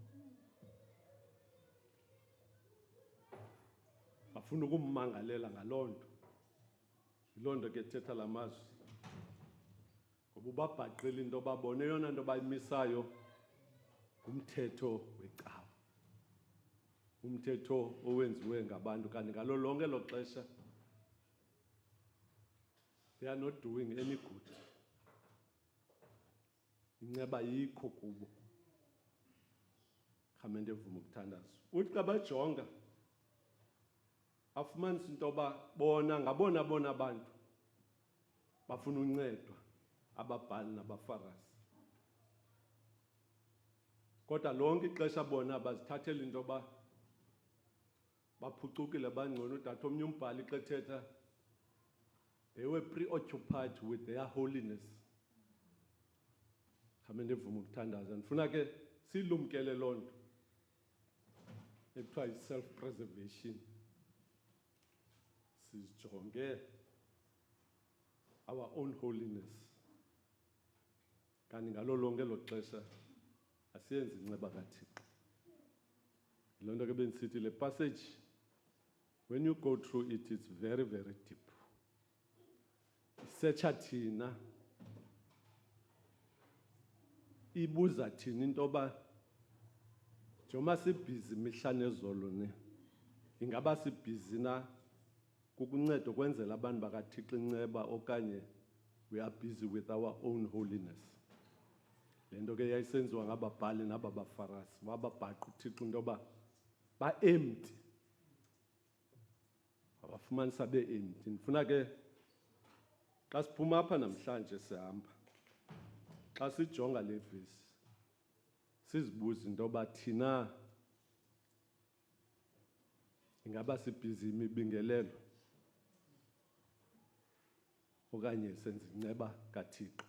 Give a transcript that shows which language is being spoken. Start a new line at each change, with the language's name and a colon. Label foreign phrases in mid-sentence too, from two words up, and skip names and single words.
Xhosa: Bafuna ukummangalela ngaloo nto. Yiloo nto ke thetha la mazwi. Ngoba ubabhaqile into babone eyona nto bayimisayo ngumthetho wecawa. Umthetho owenziwe ngabantu, kanti ngalo lonke lo xesha
English: they are not doing any good.
Xhosa: Inceba yikho kubo. Khamente evuma ukuthandaza. Uthi xa bajonga afumanisa into yoba bona ngabona abantu bafuna uncedwa, ababhali nabafarisi. kodwa lonke ixesha bona bazithathela into yoba baphucukile bangcono. Udade omnye umbhali xa ethetha,
English: they were preoccupied with their holiness.
Xhosa: Khame ndivuma ukuthandaza. Ndifuna ke silumkele loo nto ekuthiwa yi-self-preservation.
English: Sizijonge our own holiness.
Xhosa: Kanti ngalo lonke elo xesha asiyenzi inceba kaThixo. Yiloo nto ke bendisithi le passage,
English: when you go through it, it's very, very deep.
Xhosa: Isearcha thina, ibuza thina into yoba njengoba sibhizi mihla nezolo ne, ingaba sibhizi na kukunceda ukwenzela abantu bakaThixo inceba okanye
English: we are busy with our own holiness.
Xhosa: Le nto ke yayisenziwa ngababhali naba baFarisi, wababhaqa uThixo into yoba ba-empty, wabafumanisa be-empty. Ndifuna ke xa siphuma apha namhlanje sihamba, xa sijonga le vesi, sizibuze into yoba thina ingaba sibhizi imibingelelo okanye senza inceba kaThixo.